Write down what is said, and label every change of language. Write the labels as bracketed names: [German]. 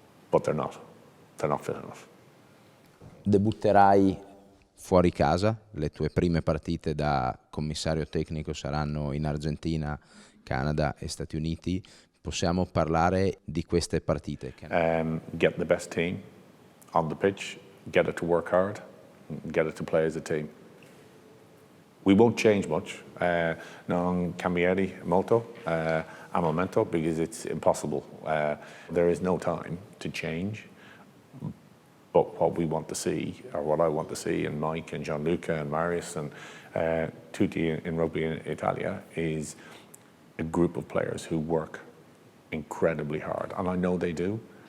[English] but they're not fit enough. [Italian] Debutterai fuori casa, le tue prime partite da commissario tecnico saranno in Argentina, Canada e Stati Uniti. Possiamo parlare di queste partite? [English] Get the best team on the pitch, get it to work hard, get it to play as a team. We won't change much, [Italian] non cambierei molto al momento, [English] because it's impossible. There is no time to change. But what we want to see, or what I want to see, and Mike and Gianluca and Marius and [Italian] Tutti in Rugby in Italia, [English] is a group of players who work incredibly hard. And I know they do.